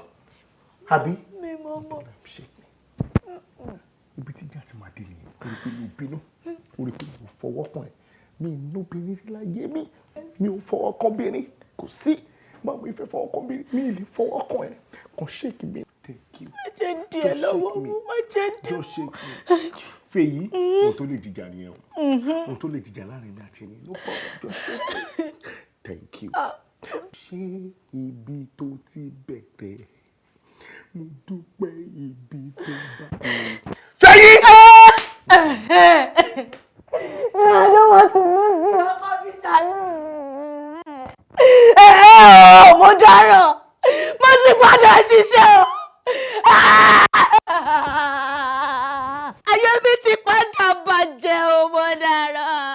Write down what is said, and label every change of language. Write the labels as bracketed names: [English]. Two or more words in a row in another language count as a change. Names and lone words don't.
[Yoruba] Àbí? Mi mọ̀ mọ̀. Ibi tí ìjà ti máa dé nìyẹn. Orí pé mi ò bínú. Orí pé mi ò fọwọ́ kàn ẹ́. Mi ì lóbìnrin rí láyé mi. Mi ò fọwọ́ kàn bìnrin. Kò sí. Báwo ni ìfẹ́ fọwọ́ kàn bìnrin? Mi ì lè fọwọ́ kàn ẹ́. Kàn ṣéèkì mi. [English] Thank you. [Yoruba] Má jẹ́ ń di ẹ lọ́wọ́ mú, má jẹ́ ń di ẹ. [English] Just shake me. [Yoruba] Fèyí, ohun tó lè dìjà nìyẹn o. Ohun tó lè dìjà láàrin mi àti ẹni. [English] No problem, just shake me. Thank you. [Yoruba] Ṣé ibi tó ti bẹ̀rẹ̀? Mo dúpẹ́ ibi tó bá mi. Fèyí! [English] I don't want to lose you. [Yoruba] Ọkọ mi ṣàánú. Mo dáràn. Mo sì padà ṣiṣẹ́ o. Ayé mi ti padà bàjẹ́ o, mo dáràn.